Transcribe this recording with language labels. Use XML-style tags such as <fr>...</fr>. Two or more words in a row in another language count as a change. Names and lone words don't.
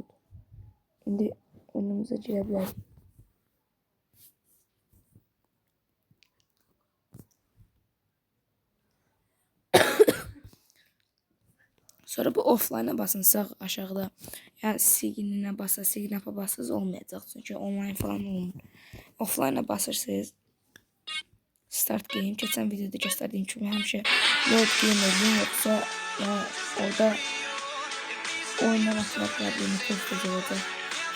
<az>Şimdi önümüze girə bilərik. Sonra bu offline'a basın sağ aşağıda. Yani signal'ine basa, signal'a basız olmayacaq. Çünkü online falan olmur. Offline'a basırsınız.</az> <en>Start game.</en> <az>Geçen videoda göstərdiyim kimi həmişə</az> <en>load game</en> <az>edin, yoksa yani orada oyundan atma problemi tez olacaq.</az>